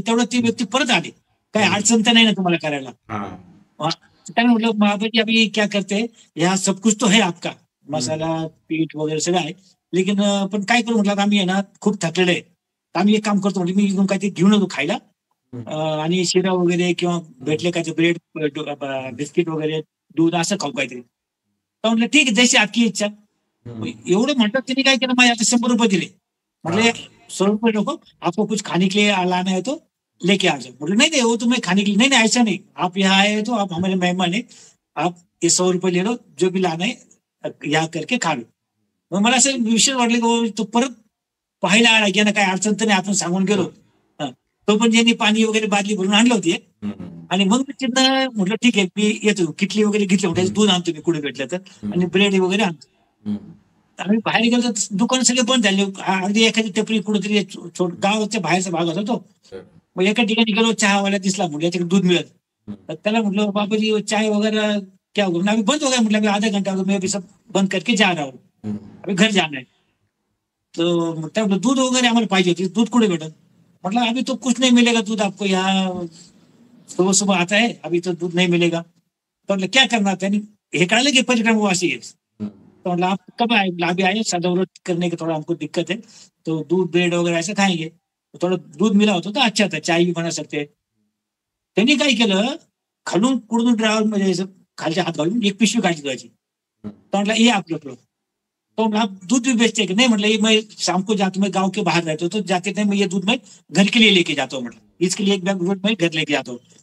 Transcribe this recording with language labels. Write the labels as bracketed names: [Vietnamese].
[Marathi] तेवढं ती व्यक्ती परत आले, काही अडचण तर नाही ना तुम्हाला करायला. त्याने म्हटलं महाबली [Hindi] अभी क्या करते, यहाँ सब कुछ तो है आपका, [Marathi] मसाला पीठ वगैरे सगळं आहे, लेकिन पण काय करू म्हटलं, आम्ही आहे ना खूप थकलेले आहे, आम्ही एक काम करतो म्हटलं, मी इथून काहीतरी घेऊन येतो खायला, आणि शिरा वगैरे किंवा भेटले काय ब्रेड बिस्किट वगैरे दूध असं खाऊ काहीतरी. तर म्हटलं ठीक आहे, जशी [Hindi] आपकी इच्छा. [Marathi] एवढं म्हणतात त्यांनी काय केलं, माझे आता 100 रुपये दिले. म्हटले 100 रुपये नको, [Hindi] आपको कुछ खाने के लिए लाना है तो लेके आ जाओ. बोले नहीं नहीं, वो तुम्हें खाने के लिए नहीं, ऐसा नहीं, आप यहाँ आए तो आप हमारे मेहमान है, आप ये 100 रुपये ले लो, जो भी लाना है यहाँ करके खा लो. [Marathi] मग मला असं विशेष वाटलं की तो परत पाहायला आला की ना काय अडचण तर नाही, आपण सांगून गेलो. तो पण ज्यांनी पाणी वगैरे बादली भरून आणलं होती. आणि मग मी तिथं म्हटलं ठीक आहे, मी येतो, किटली वगैरे घेतली, म्हटलं दूध आणतो मी कुठे भेटलं तर, आणि ब्रेड वगैरे आणतो. आम्ही बाहेर गेलो तर दुकान सगळे बंद झाले. अगदी एखादी टपरी कुठेतरी गावाच्या बाहेरचा भाग होता तो. मग एका ठिकाणी गेलो, चहावाला दिसला, म्हटलं याच्याकडे दूध मिळत. तर त्याला म्हटलं [Hindi] बाबाजी चाय वगैरे क्या होगा, अभी बंद हो गया. म्हटलं आधा घंटा मैं अभी सब बंद करके जा रहा हूँ, अभी घर जाना है. [Marathi] तर त्या दूध वगैरे आम्हाला पाहिजे होती. दूध कुठे भेटत. [Hindi] म्हटलं अभी तो कुछ नहीं मिलेगा दूध आपको, यहाँ सुबह सुबह आता है, अभी तो दूध नहीं मिलेगा. [Marathi] तो म्हटलं [Hindi] क्या करना, [Marathi] त्यांनी हे कळलं की परिक्रमवासी है. [Hindi] तो मतलब आप कब आए, अभी आए, सदाव्रत करने के थोड़ा हमको दिक्कत है, तो दूध ब्रेड वगैरे ऐसे खाएंगे. [Marathi] थोडं दूध [Hindi] मिला होतं तर अच्छा था, चाय भी बना सकते. [Marathi] त्यांनी काय केलं, खालून कुठून ड्रायव्हर म्हणजे खालच्या हात घालून एक पिशवी काढली दुधाची. [Hindi] तो म्हटलं ये आप लोग. तो म्हटलं दूध भी बेचते की नहीं, म्हटलं ये मैं शाम को जाता, मैं गाँव के बाहर रहता हूँ, तो जाते थे मैं ये दूध मैं घर के लिए लेके जाता हूँ, मतलब इसके लिए एक बैग दूध मैं घर लेके जाता हूँ.